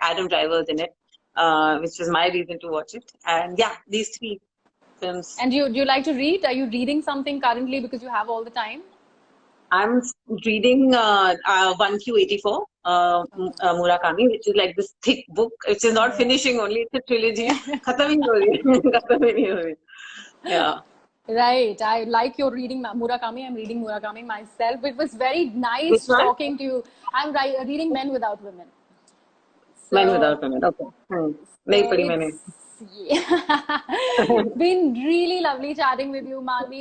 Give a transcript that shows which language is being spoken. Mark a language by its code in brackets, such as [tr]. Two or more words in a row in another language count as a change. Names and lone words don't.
[en] Adam Driver is in it, which was my reason to watch it. And yeah, these 3 films. And do you like to read? Are you reading something currently because you have all the time? I'm reading 1Q84, Murakami, which is like this thick book. Which is not finishing only, it's a trilogy. [hi] ख़त्म ही हो रही है। ख़त्म ही नहीं हो रही. [en] Yeah. Right. I like your reading Murakami. I'm reading Murakami myself. It was very Which nice one? talking to you. I'm reading Men Without Women. Men So, Without Women. Okay. Nahi so [hi] padhi [en] it's [hi] maine. [en] yeah. It's been really lovely chatting with you, Maanvi.